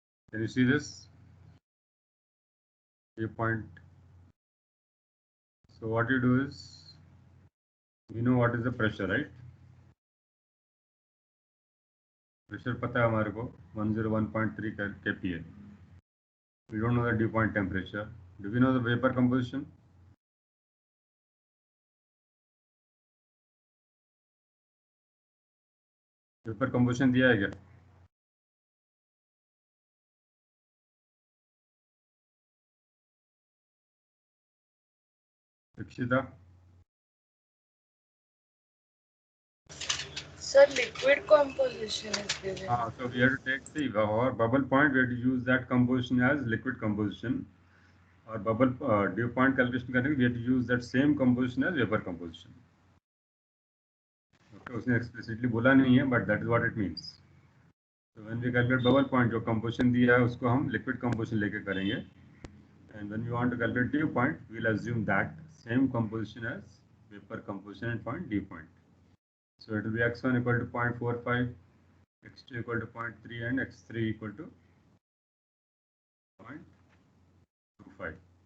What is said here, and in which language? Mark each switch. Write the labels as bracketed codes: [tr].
[en] Can you see this dew point? So what you do is, you know what is the pressure, right? [hi] Pressure पता है हमारे को 101.3 kPa. [en] We don't know the dew point temperature. Do we know the vapor composition? [hi] Vapor composition दिया है क्या? [en] Rikshita? Sir, liquid composition is given. So we have to take the our bubble point. We have to use that composition as liquid composition. और bubble dew point calculation [hi] करने के लिए [en] We use that same composition as vapour composition. [hi] Okay, उसने explicitly बोला नहीं है [en] But that is what it means. [hi] तो [en] when we calculate bubble point, [hi] जो कंपोजिशन दिया है उसको हम लिक्विड कंपोजिशन लेके करेंगे. [en] And when we want to calculate dew point, we'll assume that same composition as vapor composition at point dew point. So it will be x1 equal to 0.45, x2 equal to 0.3 and x3 equal to 0.25.